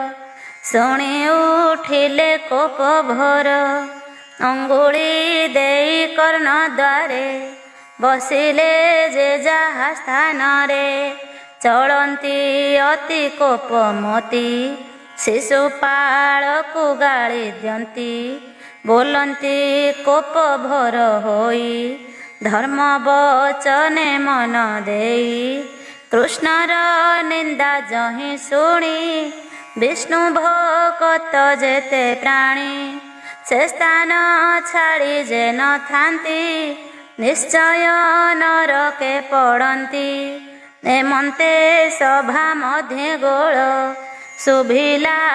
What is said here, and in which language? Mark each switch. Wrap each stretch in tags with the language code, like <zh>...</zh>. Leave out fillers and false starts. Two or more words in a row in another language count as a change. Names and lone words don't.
<or>ଶୁଣି ଉଠିଲେ କୋପ ଭୋର ଅଙ୍ଗୁଳି ଦେଇ କର୍ଣ୍ଣ ଦ୍ୱାରେ ବସିଲେ ଯେ ଯାହା ସ୍ଥାନରେ ଚଳନ୍ତି ଅତି କୋପମତି ଶିଶୁପାଳକୁ ଗାଳି ଦିଅନ୍ତି ବୋଲନ୍ତି କୋପ ଭୋର ହୋଇ ଧର୍ମ ବଚନେ ମନ ଦେଇ କୃଷ୍ଣର ନିନ୍ଦା ଯହିଁ ଶୁଣି ବିଷ୍ଣୁ ଭକ୍ତ ଯେତେ ପ୍ରାଣୀ ସେ ସ୍ଥାନ ଛାଡ଼ି ଯେ ନ ଥାନ୍ତି ନିଶ୍ଚୟ ନରକେ ପଡ଼ନ୍ତି ଏମନ୍ତେ ସଭା ମଧ୍ୟ ଗୋଳ ଶୁଭିଲା</or>